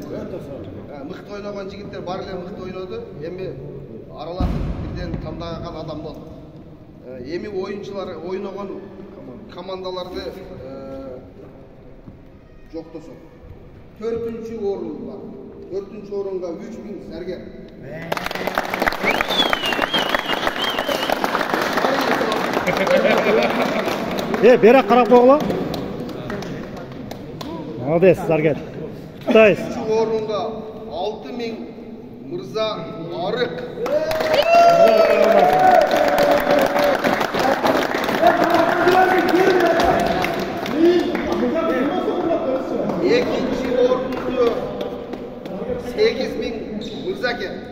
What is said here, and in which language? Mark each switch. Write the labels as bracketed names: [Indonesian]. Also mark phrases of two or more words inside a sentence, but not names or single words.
[Kyrgyz] Мыкты ойногон жигиттер бар эле мыкты ойноду. Эми аралашып бирден тандаган адам болду. Эми оюнчулар ойногон командаларды жоктосок. 4-чү орун бар. 4-чү орунга 3000 Заргер. [Kazakh] Бері қарап қоғыла. Молодец, Заргет. Құттайыз. [Kyrgyz] 3-чү орунга 6000 Мырза Арык. Экинчи орунду 8000 Мырзаке.